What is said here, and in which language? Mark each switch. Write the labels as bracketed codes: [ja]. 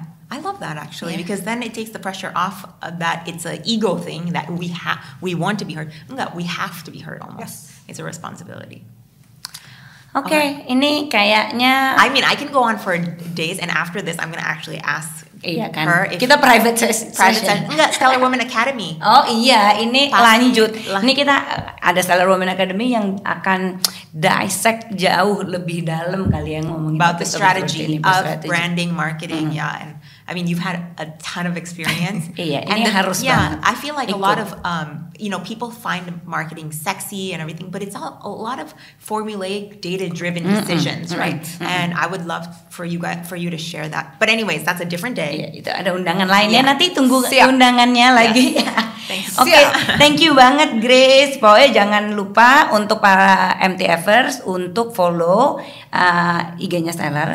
[en] I love that actually, because then it takes the pressure off that it's an ego thing that we want to be heard. [id] Enggak, [en] we have to be heard almost. It's a responsibility. [id] Okay, ini kayaknya. [en] I mean, I can go on for days, and after this, I'm gonna actually ask her. [id] Kita private session. Enggak, Stellar Women Academy. Oh iya, ini lanjut. Ini kita ada Stellar Women Academy yang akan dissect jauh lebih dalam kali yang ngomongin [en] about the strategy of branding, marketing, and I mean, you've had a ton of experience. [id] Iya, ini harus [en] yeah, [id] banget. [en] I feel like a [id] Ikut. [en] lot of people find marketing sexy and everything, but it's a lot of formulaic, data-driven decisions, right? And I would love for you to share that. But anyways, that's a different day. [id] Iya, itu ada undangan lainnya. [en] Yeah. [id] Nanti tunggu Siap. undangannya lagi. [en] Thanks. [id] Oke, Siap. [en] thank you [id] banget [en] Grace. [id] Pokoknya jangan lupa untuk para MTFers untuk follow IG-nya Stellar